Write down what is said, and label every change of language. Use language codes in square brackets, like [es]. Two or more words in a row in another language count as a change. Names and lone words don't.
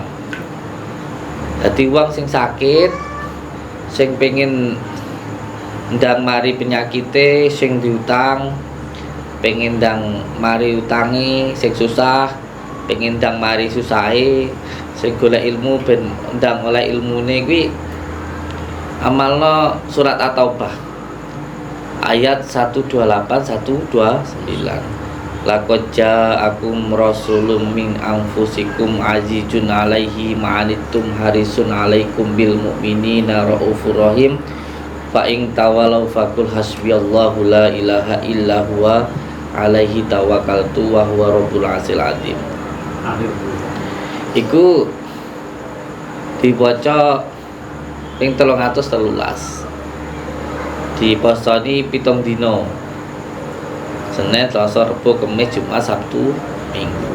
[jv] Dadi wong sing sakit sing pengin ndang mari penyakite sing diutang, pengin ndang mari utangi sing susah, pengin ndang mari susahe, sing golek ilmu ben ndang oleh ilmune kuwi amalno surat At-Taubah ayat 128 129. [ar] لقد جاءكم رسول من أنفسكم عزيز عليه ما عنتم حريص عليكم بالمؤمنين رءوف رحيم فإن تولوا فقل حسبي الله لا إله إلا هو عليه توكلت وهو رب العرش العظيم. [jv] Iku dibaca ping 313. Diposoni 7 dina. Senin, Selasa, Rebo, Kamis, Jumat, Sabtu, Minggu.